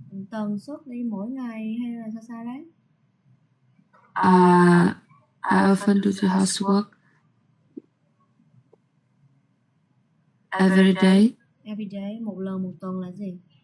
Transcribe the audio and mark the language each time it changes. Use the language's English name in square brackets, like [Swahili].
[Vietnamese] Tần suất đi mỗi ngày hay là sao đấy? [English] I often do the housework every day. Every day, [Vietnamese] một lần một tuần là gì?